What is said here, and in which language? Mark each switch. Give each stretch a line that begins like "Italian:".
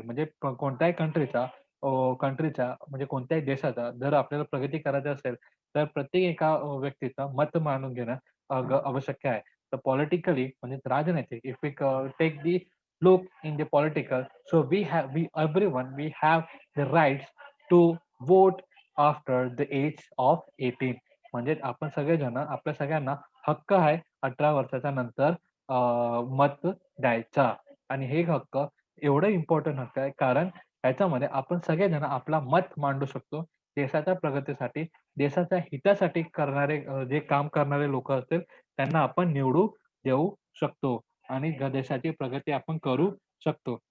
Marathi: म्हणजे कोणत्याही कंट्रीचा म्हणजे कोणत्याही देशाचा जर आपल्याला प्रगती करायची असेल, तर प्रत्येक एका व्यक्तीचं मत मानून घेणं आवश्यक आहे.
English: तर पॉलिटिकली
Marathi: म्हणजे राजनैतिक
English: If we take the look in the political, so we everyone we have the rights to vote after the age of 18.
Marathi: म्हणजे आपण सगळेजण आपल्या सगळ्यांना हक्क आहे 18 वर्षाच्या नंतर मत द्यायचा. आणि हे हक्क एवढं इम्पॉर्टंट हक्क आहे कारण ह्याच्यामध्ये आपण सगळेजण आपला मत मांडू शकतो. देशाच्या प्रगतीसाठी, देशाच्या हितासाठी करणारे जे काम करणारे लोकं असतील त्यांना आपण निवडून देऊ शकतो आणि देशाची प्रगती आपण करू शकतो.